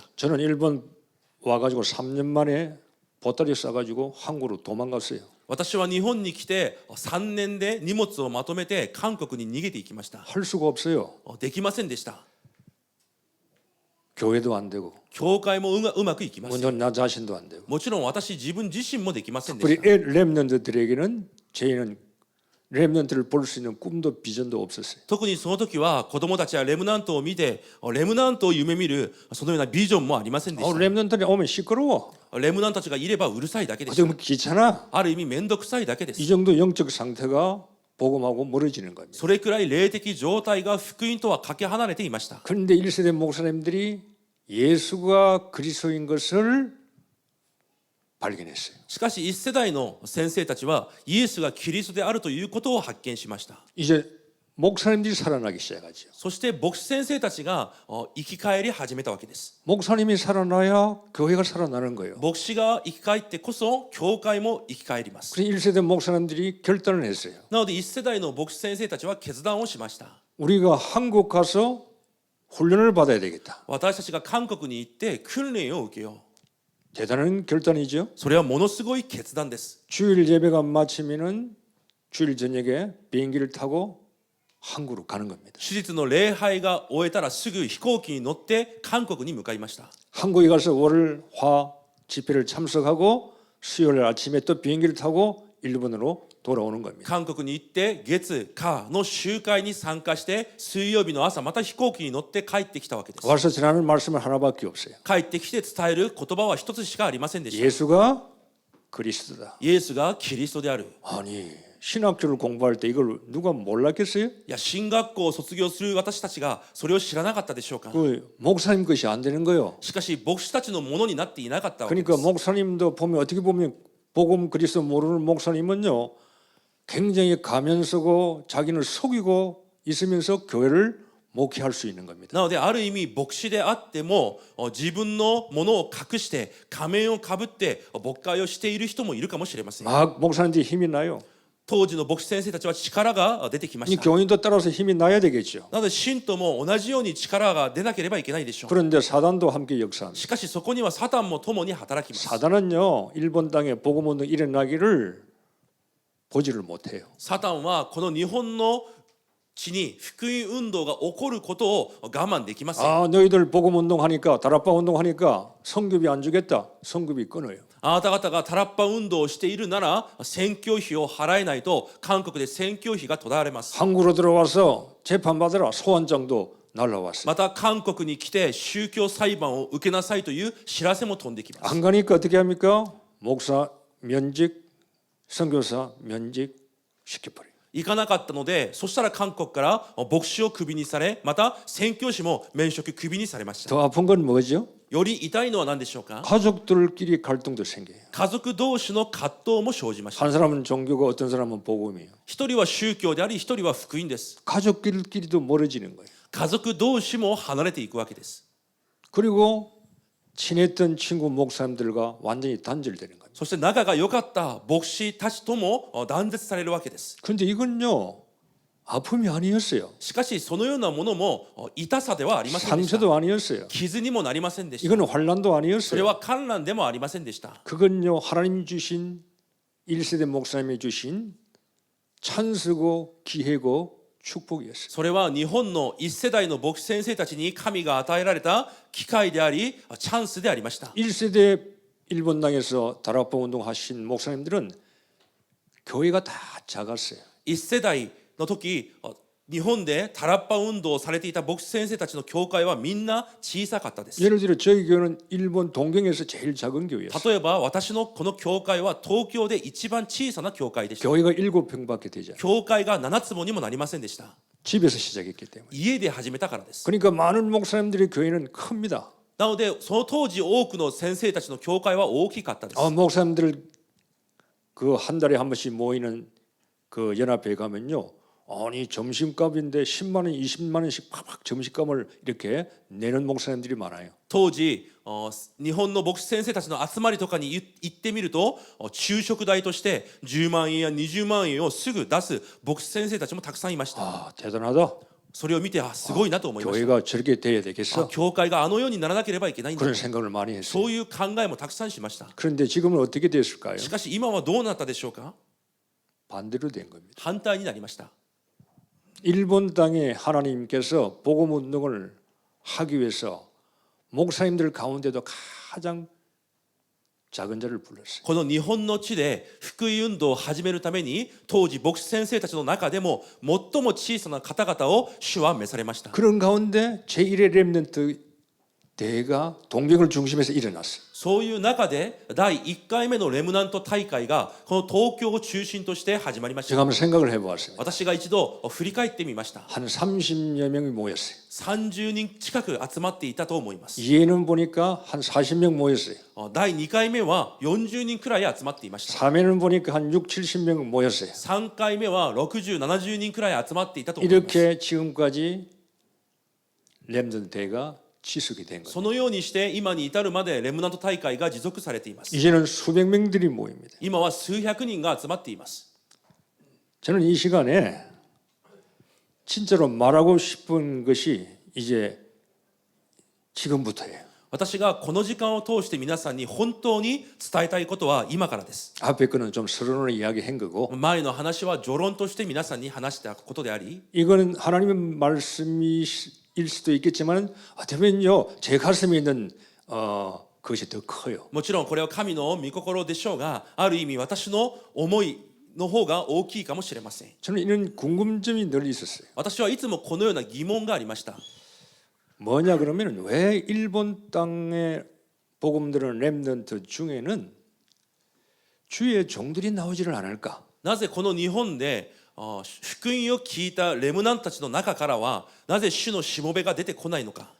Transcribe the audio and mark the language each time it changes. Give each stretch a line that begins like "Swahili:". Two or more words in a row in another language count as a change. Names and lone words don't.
Korean: 저는 일본 와가지고 3년 만에 보따리 싸가지고 한국으로 도망갔어요.
Japanese: 私は日本に来て3年で荷物をまとめて韓国に逃げていきました。
Korean: 할 수가 없어요.
Japanese: できませんでした。
Korean: 교회도 안 되고
Japanese: 教会もうまくいきません。
Korean: 물론 나 자신도 안 되고
Japanese: もちろん私自分自身もできませんで
Korean: 우리
Japanese: した。
Korean: 렘넌트들에게는 저희는 렘넌트를 볼 수 있는 꿈도 비전도 없었어요.
Japanese: 特にその時は子供たちはレムナントを見てレムナントを夢見るそのようなビジョンもありませんでした。
Korean: 렘넌트들이 오면 시끄러워.
Japanese: レムナントたちがいればうるさいだけでし
Korean: 좀 귀찮아.
Japanese: た。ある意味めんどくさいだけで
Korean: 이
Japanese: す。
Korean: 정도 영적 상태가 복음하고 멀어지는 겁니다.
Japanese: それくらい霊的状態が福音とはかけ離れていました。
Korean: 그런데 1세대 목사님들이 예수가 그리스도인 것을 발견했어요.
Japanese: しかし1世代の先生たちはイエスがキリストであるということを発見しました。
Korean: 이제 목사님들이 살아나기 시작하죠.
Japanese: そして牧師先生たちが生き返り始めたわけです。
Korean: 목사님이 살아나야 교회가 살아나는 거예요.
Japanese: 牧師が生き返ってこそ教会も生き返ります。
Korean: 그래서 1세대 목사님들이 결단을 했어요.
Japanese: なので1世代の牧師先生たちは決断をしました。
Korean: 우리가 한국 가서 훈련을 받아야 되겠다.
Japanese: 私たちが韓国に行って訓練を受けよう。
Korean: 대단한 결단이죠.
Japanese: それはものすごい決断です。
Korean: 주일 예배가 마치면은 주일 저녁에 비행기를 타고 한국으로 가는 겁니다.
Japanese: 手術の礼拝が終えたらすぐ飛行機に乗って韓国に向かいました。
Korean: 한국에 가서 월, 화 집회를 참석하고 수요일 아침에 또 비행기를 타고 일본으로 돌아오는 겁니다.
Japanese: 韓国に行って月火の集会に参加して水曜日の朝また飛行機に乗って帰ってきたわけです。
Korean: 와서 전하는 말씀은 하나밖에 없어요.
Japanese: 帰ってきて伝える言葉は一つしかありませんでした。
Korean: 예수가 그리스도다.
Japanese: イエスがキリストである。
Korean: 아니 신학교를 공부할 때 이걸 누가 몰랐겠어요?
Japanese: いや進学校を卒業する私たちがそれを知らなかったでしょうか。
Korean: 그 목사님 것이 안 되는 거요.
Japanese: しかし牧師たちのものになっていなかったわけで
Korean: 그러니까
Japanese: す。
Korean: 목사님도 보면 어떻게 보면 복음 그리스도 모르는 목사님은요 굉장히 가면 쓰고 자기를 속이고 있으면서 교회를 목회할 수 있는 겁니다.
Japanese: なのである意味牧師であっても自分のものを隠して仮面をかぶって牧会をしている人もいるかもしれません。
Korean: 막 목사님들이 힘이 나요.
Japanese: 当時の牧師先生たちは力が出てきま
Korean: 이
Japanese: した。
Korean: 교인도 따라서 힘이 나야 되겠죠.
Japanese: なので信徒も同じように力が出なければいけないでしょう。
Korean: 그런데 사단도 함께 역사합니다.
Japanese: しかしそこにはサタンも共に働きます。
Korean: 사단은요 일본 땅에 복음운동 일어나기를 보지를 못해요.
Japanese: サタンはこの日本の地に福音運動が起こることを我慢できません。
Korean: 아 너희들 복음운동 하니까 다락방 운동 하니까 성급이 안 주겠다. 성급이 끊어요.
Japanese: あなた方がタラッパ運動をしているなら宣教費を払えないと韓国で宣教費が途絶えられます。
Korean: 한국으로 들어와서 재판받으라 소환장도 날라왔어요.
Japanese: また韓国に来て宗教裁判を受けなさいという知らせも飛んできます。
Korean: 안 가니까 어떻게 합니까? 목사 면직, 선교사 면직 시켜버려요.
Japanese: 行かなかったので、そしたら韓国から牧師をクビにされ、また宣教師も免職クビにされました。
Korean: 더 아픈 건 뭐죠?
Japanese: より痛いのは何でしょうか。
Korean: 가족들끼리 갈등도 생겨요.
Japanese: 家族同士の葛藤も生じました。
Korean: 한 사람은 종교고 어떤 사람은 복음이에요.
Japanese: 一人は宗教であり、一人は福音です。
Korean: 가족끼리도 멀어지는 거예요.
Japanese: 家族同士も離れていくわけです。
Korean: 그리고 친했던 친구 목사님들과 완전히 단절되는 거예요.
Japanese: そして仲が良かった牧師たちとも断絶されるわけです。
Korean: 그런데 이건요 아픔이 아니었어요.
Japanese: しかしそのようなものも痛さではありませんでした。
Korean: 상처도 아니었어요.
Japanese: 傷にもなりませんでした。
Korean: 이건 환란도
Japanese: それ
Korean: 아니었어요.
Japanese: は観覧でもありませんでした。
Korean: 그건요 하나님 주신 1세대 목사님이 주신 찬스고 기회고 축복이었어요.
Japanese: それは日本の一世代の牧師先生たちに神が与えられた機会でありチャンスでありました。
Korean: 1세대 일본 땅에서 다락방 운동하신 목사님들은 교회가 다 작았어요.
Japanese: 一世代の時日本でタラッパ運動をされていた牧師先生たちの教会はみんな小さかったです。
Korean: 예를 들어 저희 교회는 일본 동경에서 제일 작은 교회였어요.
Japanese: 例えば私のこの教会は東京で一番小さな教会でした。
Korean: 교회가 7평밖에 되지 않아요.
Japanese: 教会が7坪にもなりませんでした。
Korean: 집에서 시작했기 때문에.
Japanese: 家で始めたからです。
Korean: 그러니까 많은 목사님들의 교회는 큽니다.
Japanese: なのでその当時多くの先生たちの教会は大きかったです。
Korean: 목사님들 그 한 달에 한 번씩 모이는 그 연합회에 가면요. 아니 점심값인데 10만 원, 20만 원씩 팍팍 점심값을 이렇게 내는 목사님들이 많아요.
Japanese: 当時日本の牧師先生たちの集まりとかに行ってみると昼食代として10万円や20万円をすぐ出す牧師先生たちもたくさんいました。
Korean: 아 대단하다.
Japanese: それを見てすごいなと思いました。
Korean: 교회가 저렇게 돼야 되겠어.
Japanese: 教会があのようにならなければいけないんだ。
Korean: 그런 생각을 많이 했어요.
Japanese: そういう考えもたくさんしました。
Korean: 그런데 지금은 어떻게 됐을까요?
Japanese: しかし今はどうなったでしょうか。
Korean: 반대로 된 겁니다.
Japanese: 反対になりました。
Korean: 일본 땅에 하나님께서 복음 운동을 하기 위해서 목사님들 가운데도 가장 작은 자를 불렀어요.
Japanese: この日本の地で福音運動を始めるために当時牧師先生たちの中でも最も小さな方々を主は召されました。
Korean: 그런 가운데 제1의 렘넌트 대회가 동경을 중심해서 일어났어요.
Japanese: そういう中で第1回目のレムナント大会がこの東京を中心として始まりまし
Korean: 제가
Japanese: た。
Korean: 한번 생각을 해보았습니다.
Japanese: 私が一度振り返ってみました。
Korean: 한 30여 명이 모였어요.
Japanese: 30 人近く集まっていたと思います。
Korean: 2회는 보니까 한 40명 모였어요.
Japanese: 第2回目は40人くらい集まっていました。
Korean: 3회는 보니까 한 6, 70명 모였어요.
Japanese: 3 回目は60、70人くらい集まっていたと思います。
Korean: 이렇게 지금까지 렘넌트 대회가 지속이 된 거예요.
Japanese: そのようにして今に至るまでレムナント大会が持続されています。
Korean: 이제는 수백 명들이 모입니다.
Japanese: 今は数百人が集まっています。
Korean: 저는 이 시간에 진짜로 말하고 싶은 것이 이제 지금부터예요.
Japanese: 私がこの時間を通して皆さんに本当に伝えたいことは今からです。
Korean: 앞에 거는 좀 서론을 이야기한 거고
Japanese: 前の話は序論として皆さんに話したことであり、
Korean: 이거는 하나님의 말씀일 수도 있겠지만 어쩌면요 제 가슴에 있는 그것이 더 커요.
Japanese: もちろんこれは神の御心でしょうが、ある意味私の思いの方が大きいかもしれません。
Korean: 저는 이런 궁금점이 늘 있었어요.
Japanese: 私はいつもこのような疑問がありました。
Korean: 뭐냐 그러면 왜 일본 땅의 복음 들은 렘넌트 중에는 주의 종들이 나오지를 않을까?
Japanese: なぜこの日本で福音を聞いたレムナントたちの中からはなぜ主のしもべが出てこないのか。